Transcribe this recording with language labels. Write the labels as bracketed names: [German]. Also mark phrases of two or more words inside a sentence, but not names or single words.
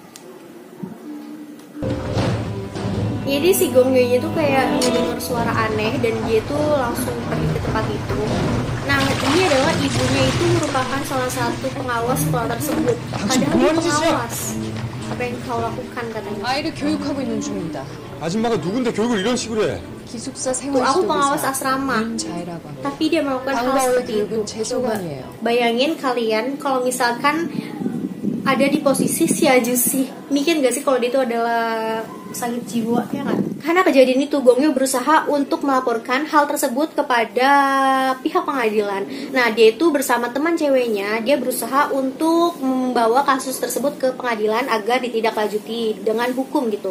[Indonesian] Jadi si Gong Yoo itu kayak mendengar suara aneh dan dia tuh langsung pergi ke tempat itu. Nah, ini adalah ibunya itu merupakan salah satu pengawas sekolah tersebut. Padahal dia pengawas. Apa yang kau lakukan katanya? [Korean] 아이를 교육하고 있는 중입니다. 아줌마가 누군데 교육을 이런 식으로 해? 기숙사 [Indonesian] Aku pengawas [Korean] 생활지도교사 [Indonesian] asrama. [Korean] 윤자이라고 합니다. [Indonesian] Tapi dia melakukan hal [Korean] 방과후 [Indonesian] seperti itu. [Korean] 교육은 제 [Indonesian] Coba [Korean] 소관이에요. [Indonesian] bayangin kalian kalau misalkan ada di posisi si Ajusi, mikir gak sih kalau dia itu adalah sakit jiwa, ya kan? Karena kejadian itu Gong Yoo berusaha untuk melaporkan hal tersebut kepada pihak pengadilan. Nah, dia itu bersama teman ceweknya, dia berusaha untuk membawa kasus tersebut ke pengadilan agar ditindaklanjuti dengan hukum gitu.